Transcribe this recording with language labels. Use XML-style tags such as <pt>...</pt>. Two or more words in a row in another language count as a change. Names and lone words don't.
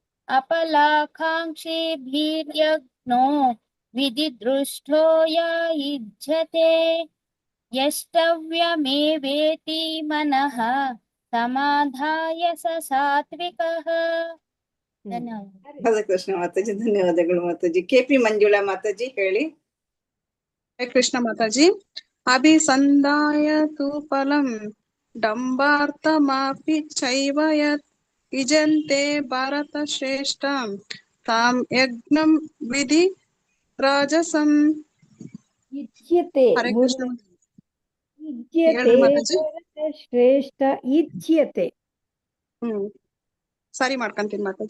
<sa>ಅಪಲಾಕಾಂಕ್ಷಿಭಿರ್ಯಜ್ಞೋ ವಿಧಿದೃಷ್ಟೋ ಯ ಯುಜ್ಯತೆ ಯಷ್ಟವ್ಯಮೇವೇತಿ ಮನಃ ಸಮಾಧಾಯ ಸ ಸಾತ್ವಿಕಃ.</sa> <kn>ಧನ್ಯವಾದ.</kn> <sa>ಹರೇ ಕೃಷ್ಣ</sa> <kn>ಮಾತಾಜಿ, ಧನ್ಯವಾದಗಳು ಮಾತಾಜಿ. KP ಮಂಜುಳಾ ಮಾತಾಜಿ ಹೇಳಿ.</kn> <sa>ಹರೇ ಕೃಷ್ಣ ಮಾತಾಜಿ. ಅಭಿಸಂಧಾಯ ತು ಫಲಂ ಡಂಬಾರ್ಥಮಾಪಿ ಚೈವ ಯತ್ ಇಜಂತೆ ಭಾರತ ಶ್ರೇಷ್ಠ ತಾಂ ಯಜ್ಞಂ ವಿಧಿ ರಾಜಸಂ. ಇಚ್ಯತೆ ಹರೇ ಕೃಷ್ಣ ಇಚ್ಯತೆ</sa> <kn>ಹೇಳಿ ಮಾತಾಜಿ.</kn> <sa>ಭಾರತ ಶ್ರೇಷ್ಠ ಇಚ್ಯತೆ.</sa> <kn>ಸರಿ ಮಾಡ್ಕೊಂತೀನಿ ಮಾತಾಜಿ.</kn>